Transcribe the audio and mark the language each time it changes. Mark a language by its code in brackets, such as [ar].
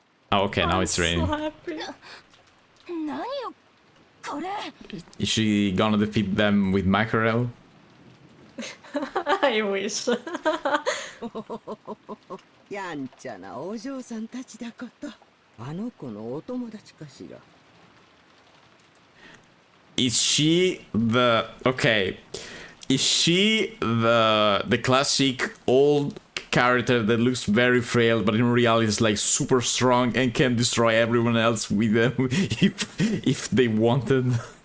[en] Oh, okay, now it's raining. So happy. Is she gonna defeat them with mackerel? I wish. [ja] やんちゃなお嬢さんたちだこと。あの子のお友達かしら。 [en] Is she the... Okay. Is she the classic old character that looks very frail, but in reality is like super strong and can destroy everyone else with them if they wanted?